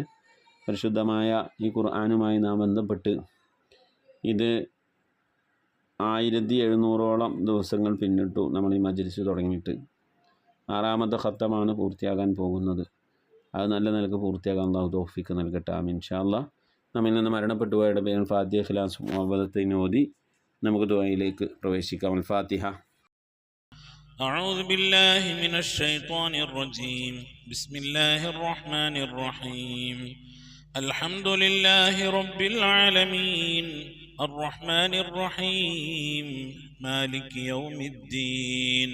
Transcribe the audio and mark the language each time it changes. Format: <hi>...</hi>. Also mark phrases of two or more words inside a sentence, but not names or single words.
<ml>പരിശുദ്ധമായ ഈ ഖുർആനുമായി നാം ബന്ധപ്പെട്ട് ഇത് 1700ഓളം ദിവസങ്ങൾ പിന്നിട്ടു നമ്മൾ ഈ മജ്ലിസ് തുടങ്ങിയിട്ട്. 6ാമത്തെ ഖത്തമാണ് പൂർത്തിയാകാൻ പോകുന്നത്. അത് നല്ല നിലക്ക് പൂർത്തിയാകാൻ അല്ലാഹു തൗഫീഖ് നൽകട്ടെ. ആമീൻ.</ml> <ar>إن شاء الله</ar> <ml>നമ്മിൽ നിന്ന് മരണപ്പെട്ടു പോയവരുടെ പേരിൽ ഫാത്തിഹ, ഇഖ്ലാസ്, മുഅവ്വദത്തൈൻ ഓതി നമുക്ക് ദുആയിലേക്ക് പ്രവേശിക്കാം. അൽ ഫാത്തിഹ.</ml> <ar>أعوذ بالله من الشيطان الرجيم. بسم الله الرحمن الرحيم. الحمد لله رب العالمين الرحمن الرحيم مالك يوم الدين.</ar>